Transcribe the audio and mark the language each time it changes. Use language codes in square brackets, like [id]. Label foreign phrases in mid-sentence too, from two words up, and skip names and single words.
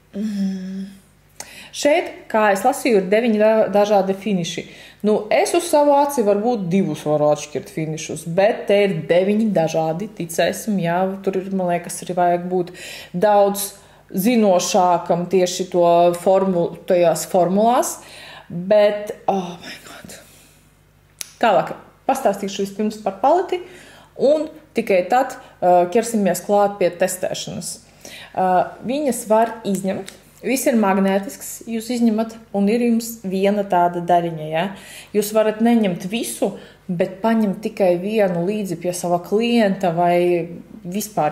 [lv] Šeit, kā es lasīju, ir 9 dažādi finiši. Es uz savu aci varbūt 2 varu atšķirt finišus, bet te ir 9 dažādi, ticēsim, jā, tur ir, man liekas, arī vajag būt daudz zinošākam tieši tajās formulās, bet, [en] oh my god. [lv] Tālāk, pastāstīšu vispirms par paleti, un tikai tad ķersimies klāt pie testēšanas. Viņas var izņemt. Viss ir magnētisks, jūs izņemat, un ir jums viena tāda daļiņa. Ja? Jūs varat neņemt visu, bet paņemt tikai vienu līdzi pie sava klienta vai vispār.